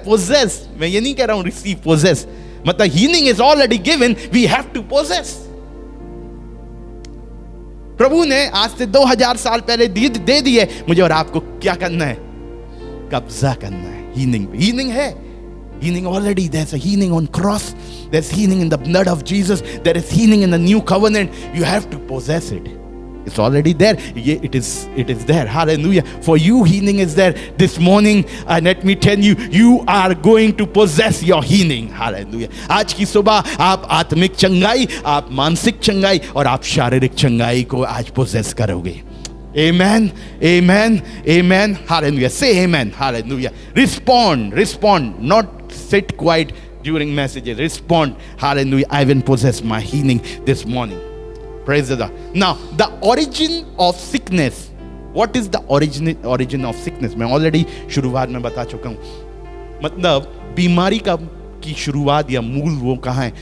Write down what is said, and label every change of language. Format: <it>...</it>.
<en>possess,</en> <hi>मैं ये नहीं कह रहा हूं</hi> <en>Receive, possess मतलब healing is already given, we have to possess.</en> <hi>प्रभु ने आज से 2000 साल पहले दे दिए. मुझे और आपको क्या करना है? कब्जा करना है हीलिंग पे.</hi> <en>Healing है, healing already. There's a healing on cross, there's healing in the blood of Jesus, there is healing in the new covenant. You have to possess it. It's already there. It is there. Hallelujah. For you, healing is there. This morning, let me tell you, you are going to possess your healing. Hallelujah.</en> <hi>आज की सुबह आप आत्मिक चंगाई, आप मानसिक चंगाई और आप शारीरिक चंगाई को आज possess करोगे.</hi> <en>Amen, amen, amen. Hallelujah. Say amen. Hallelujah. Respond. Not sit quiet during messages. Respond. Hallelujah. I will possess my healing this morning. Praise the Lord. Now, the origin of sickness. What is the origin of sickness?</en> <hi>मैं already शुरुआत में बता चुका हूँ. मतलब बीमारी की शुरुआत या मूल वो कहाँ है?</hi>